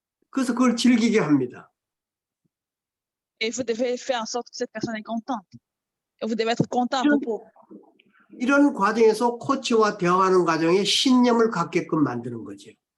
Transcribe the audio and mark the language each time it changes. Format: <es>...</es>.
<ko>그래서 그걸 즐기게 합니다.</ko> <fr>Et vous devez faire en sorte que cette personne est contente. Et vous devez être content à propos.</fr> <ko>이런 과정에서 코치와 대화하는 과정에 신념을 갖게끔 만드는 거죠.</ko>